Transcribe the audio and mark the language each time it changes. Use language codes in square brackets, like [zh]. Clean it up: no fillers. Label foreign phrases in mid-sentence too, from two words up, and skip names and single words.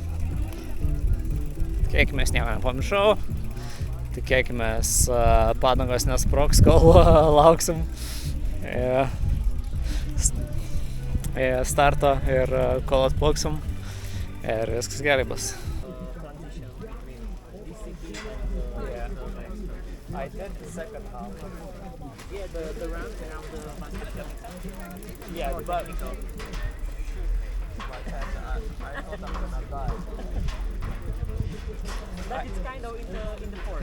[lt] Tikėkimės, nieko nepamiršau. Tikėkimės, padangos nesprogs, kol lauksim starto ir kol atplauksim. Ir viskas gerai bus. [en] I did the second half. Yeah, the round around the bandita. Yeah, but I thought I'm gonna die. But it's kind of in the forest.